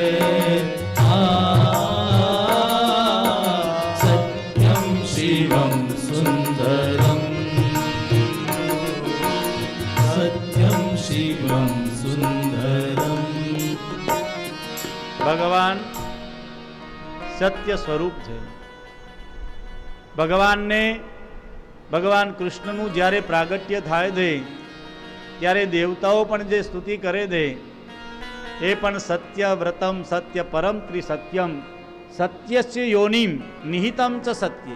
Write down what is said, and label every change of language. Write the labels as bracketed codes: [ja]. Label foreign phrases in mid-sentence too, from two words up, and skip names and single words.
[sa] सत्यं शिवं सुन्दरं सत्यं शिवं सुन्दरं [hi] भगवान सत्य स्वरूप है। [gu] ભગવાન કૃષ્ણનું જ્યારે પ્રાગટ્ય થાય છે ત્યારે દેવતાઓ પણ જે સ્તુતિ કરે છે એ પણ [sa] સત્ય વ્રતમ સત્ય પરમ ત્રિસત્યમ સત્યસ્ય યોનિમ નિહિતમ ચ સત્ય.